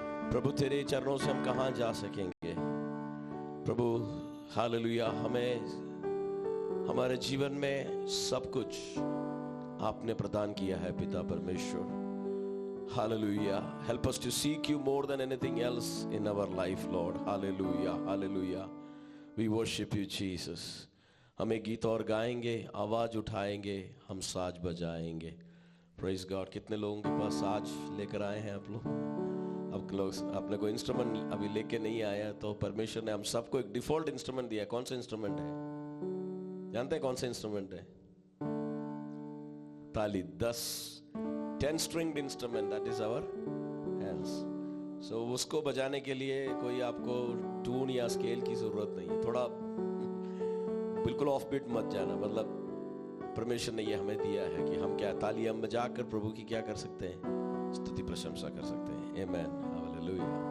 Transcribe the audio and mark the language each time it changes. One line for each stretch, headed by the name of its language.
Hindi: प्रभु तेरे चरणों से हम कहाँ जा सकेंगे प्रभु। हालेलुया, हमें हमारे जीवन में सब कुछ आपने प्रदान किया है पिता परमेश्वर।
English: Hallelujah. Help us to seek you more than anything else in our life, Lord. Hallelujah. Hallelujah. We worship you, Jesus.
Hindi: हम एक गीत और गाएंगे, आवाज उठाएंगे, हम साज बजाएंगे।
English: Praise God.
Hindi: कितने लोगों के पास साज लेकर आए हैं आप लोग? अब लोग अपने को इंस्ट्रूमेंट अभी लेके नहीं आया, तो परमेश्वर ने हम सबको एक डिफॉल्ट इंस्ट्रूमेंट दिया। कौन सा इंस्ट्रूमेंट है? जानते हैं कौन सा इंस्ट्रूमेंट है? ताली।
English: 10 stringed instrument, that is our hands. So
Hindi: उसको बजाने के लिए कोई आपको टून या स्केल की जरूरत नहीं है। थोड़ा बिल्कुल ऑफ बीट मत जाना, मतलब परमेश्वर ने ये हमें दिया है कि हम क्या ताली हम बजाकर प्रभु की क्या कर सकते हैं, स्तुति प्रशंसा कर सकते हैं। आमेन, हालेलुया।